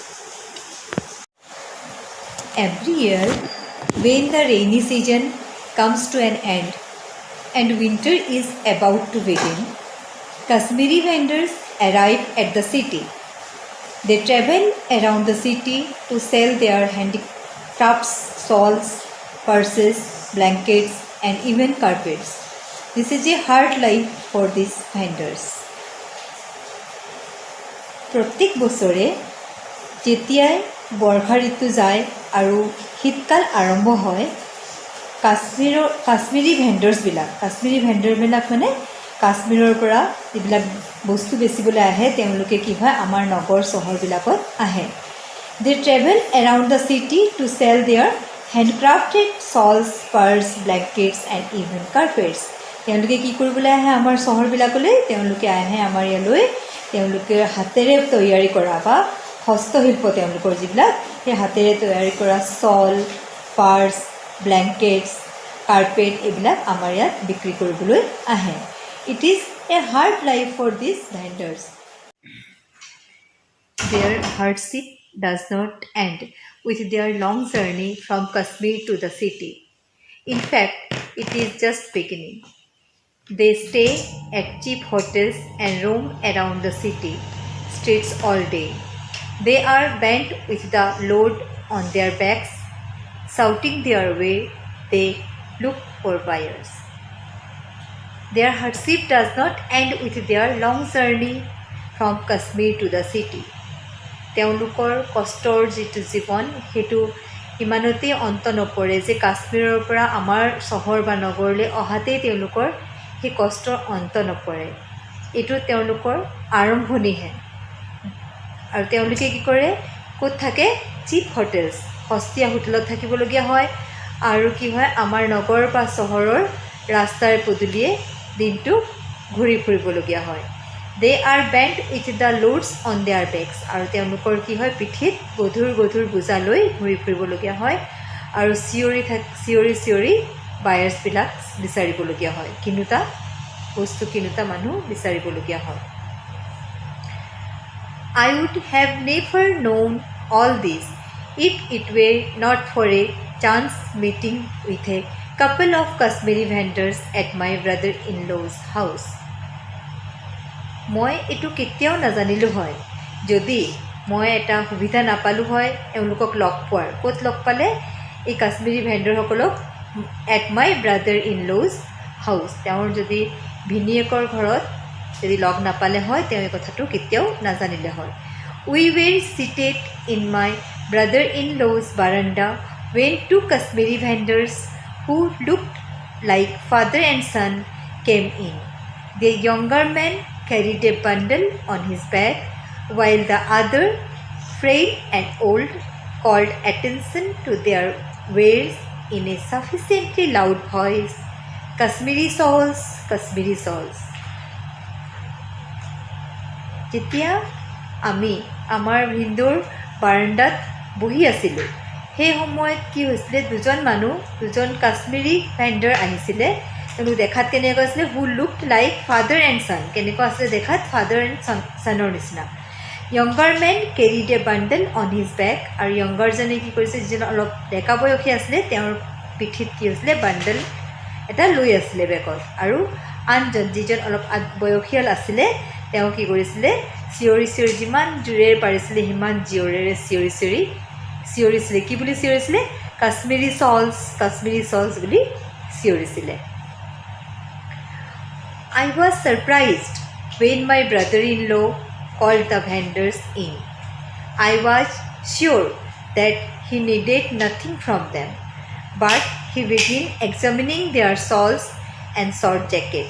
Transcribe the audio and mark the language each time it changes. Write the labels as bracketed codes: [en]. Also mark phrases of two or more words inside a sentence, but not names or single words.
[en] Every year, when the rainy season comes to an end and winter is about to begin, Kashmiri vendors arrive at the city. They travel around the city to sell their handicrafts, shawls, purses, blankets and even carpets. This is a hard life for these vendors. [as] প্ৰত্যেক বছৰে যেতিয়াই বৰ্ষা ঋতু যায় আৰু শীতকাল আৰম্ভ হয় কাশ্মীৰী ভেণ্ডৰবিলাক মানে কাশ্মীৰৰ পৰা যিবিলাক বস্তু বেচিবলৈ আহে তেওঁলোকে কি হয় আমাৰ নগৰ চহৰবিলাকত আহে [en] they travel around the city to sell their handcrafted shawls, purse, blankets and even carpets. [as] তেওঁলোকে কি কৰিবলৈ আহে আমাৰ চহৰবিলাকলৈ তেওঁলোকে আহে আমাৰ ইয়ালৈ তেওঁলোকে হাতেৰে তৈয়াৰী কৰা বা হস্তশিল্প তেওঁলোকৰ যিবিলাক সেই হাতেৰে তৈয়াৰী কৰা [en] shawl purse blankets carpet [as] এইবিলাক আমাৰ ইয়াত বিক্ৰী কৰিবলৈ আহে [en] It is a hard life for these vendors Their hardship does not end with their long journey from Kashmir to the city in fact it is just beginning. They stay at cheap hotels and roam around the city streets all day. They are bent with the load on their backs, shouting their way. They look for buyers. Their hardship does not end with their long journey from Kashmir to the city. [as] তেওঁলোকৰ কষ্টৰ যিটো জীৱন সেইটো ইমানতেই অন্ত নপৰে যে কাশ্মীৰৰ পৰা আমাৰ চহৰ বা নগৰলৈ অহাতেই তেওঁলোকৰ সেই কষ্টৰ অন্ত নপৰে এইটো তেওঁলোকৰ আৰম্ভণিহে আৰু তেওঁলোকে কি কৰে ক'ত থাকে [en] cheap hotels [as] সস্তীয়া হোটেলত থাকিবলগীয়া হয় আৰু কি হয় আমাৰ নগৰ বা চহৰৰ ৰাস্তাৰ পদূলিয়ে দিনটো ঘূৰি ফুৰিবলগীয়া হয় [en] they are bent with the loads on their backs [as] আৰু তেওঁলোকৰ কি হয় পিঠিত গধুৰ বোজা লৈ ঘূৰি ফুৰিবলগীয়া হয় আৰু চিঞৰি বায়াৰ্ছবিলাক বিচাৰিবলগীয়া হয় কিনোতা মানুহ বিচাৰিবলগীয়া হয় [en] I would have never known all this if it were not for a chance meeting with a couple of Kashmiri vendors at my brother-in-law's house. [as] মই এটো কেতিয়াও নাজানিলো হয় যদি মই এটা সুবিধা নাপালো হয় এওঁলোকক লগ পোৱাৰ ক'ত লগ পালে এই কাশ্মীৰী ভেণ্ডৰসকলক [en] at my brother-in-law's house [as] তেওঁৰ যদি ভিনিয়েকৰ ঘৰত যদি লগ নাপালে হয় তেওঁ এই কথাটো কেতিয়াও নাজানিলে হয় [en] we were seated in my brother-in-law's veranda when two Kashmiri vendors who looked like father and son came in. The younger man carried a bundle on his back while the other, frail and old, called attention to their wares in a sufficiently loud voice. Kashmiri shawls. [as] যেতিয়া আমি আমাৰ ভিন্দৰ বাৰান্দাত বহি আছিলোঁ সেই সময়ত কি হৈছিলে দুজন কাশ্মীৰী ভেণ্ডৰ আহিছিলে তেওঁলোক দেখাত কেনেকুৱা আছিলে [en] who looked like father and son [as] কেনেকুৱা আছিলে দেখাত [en] father and sonৰ নিচিনা younger man carried a bundle on his back [as] আৰু younger-জনে কি কৰিছে যিজন অলপ ডেকা বয়সী আছিলে তেওঁৰ পিঠিত কি হৈছিলে বাণ্ডল এটা লৈ আছিলে বেগত আৰু আনজন যিজন অলপ বয়সীয়াল আছিলে তেওঁ কি কৰিছিলে চিঞৰি চিঞৰি যিমান জোৰেৰে পাৰিছিলে সিমান জোৰেৰে চিঞৰিছিলে কি বুলি চিঞৰিছিলে [en] Kashmiri shawls [as] বুলি চিঞৰিছিলে [en] I was surprised when my brother-in-law called the vendors in. I was sure that he needed nothing from them, but he began examining their shawls and short jackets.